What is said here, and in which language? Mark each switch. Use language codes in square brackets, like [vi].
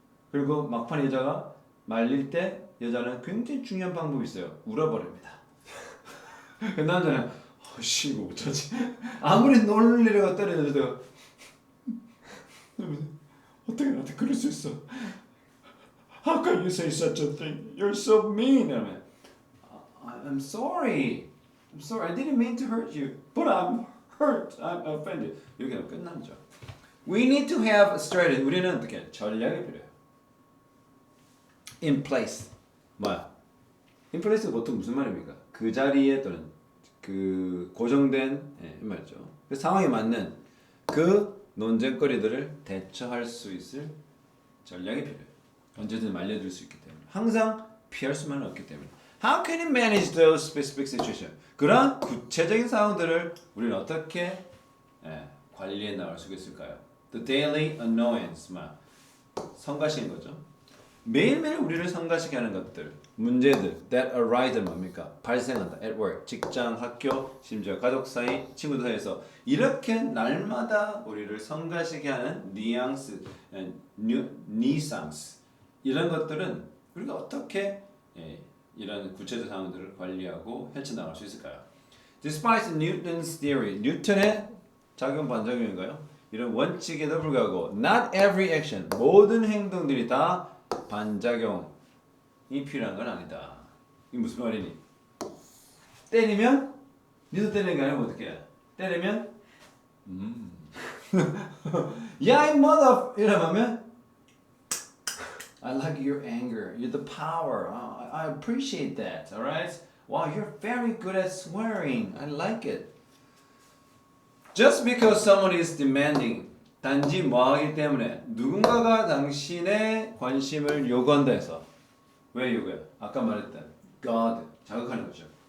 [ko] 그리고 막판 여자가 말릴 때 여자는 굉장히 중요한 방법이 있어요. 울어버립니다. 그 남자는 씨 이거 어쩌지? 아무리 놀리려고 때려도 어떻게 나한테 그럴 수 있어? [en] How can you say such a thing? You're so mean. [ko] 이러면 [en] I'm sorry. I'm sorry. I didn't mean to hurt you. But I'm hurt. I'm offended. [ko] 이렇게 하면 끝나죠. [en] We need to have a strategy. [ko] 우리는 어떻게 전략이 필요해요. [en] In place. [ko] 뭐야? [en] In place [ko] 가 보통 무슨 말입니까? 그 자리에 또는 그 고정된 말이죠. 그 상황에 맞는 그 논쟁거리들을 대처할 수 있을 전략이 필요해요. 언제든 말려들 수 있기 때문에. 항상 피할 수만은 없기 때문에. [en] How can you manage those specific situations? [ko] 그런 구체적인 상황들을 우리는 어떻게 관리해 나갈 수 있을까요? [en] The daily annoyance, [ko] 성가시는 거죠. 매일매일 우리를 성가시게 하는 것들, 문제들 [en] that arise [ko] 뭡니까? 발생한다. [en] at work, [ko] 직장, 학교, 심지어 가족 사이, 친구들 사이에서 이렇게 날마다 우리를 성가시게 하는 뉘앙스, 니상스 이런 것들은 우리가 어떻게 이런 구체적 상황들을 관리하고 헤쳐나갈 수 있을까요? [en] Despite Newton's theory, [ko] 뉴턴의 작용 반작용인가요? 이런 원칙에도 불구하고 [en] not every action, [ko] 모든 행동들이 다 반작용이 필요한 건 아니다. 이게 무슨 말이니? 때리면 니도 때리는 게 아니면 어떻게 해? 때리면 야, 이 [en] mother [ko] 이러면 [en] I like your anger. You're the power. I appreciate that. All right? Wow, you're very good at swearing. I like it. Just because someone is demanding, [ko] 단지 뭐하기 때문에 누군가가 당신의 관심을 요구한다 해서 왜 요구해? 아까 말했던 God, 자극하는 거죠.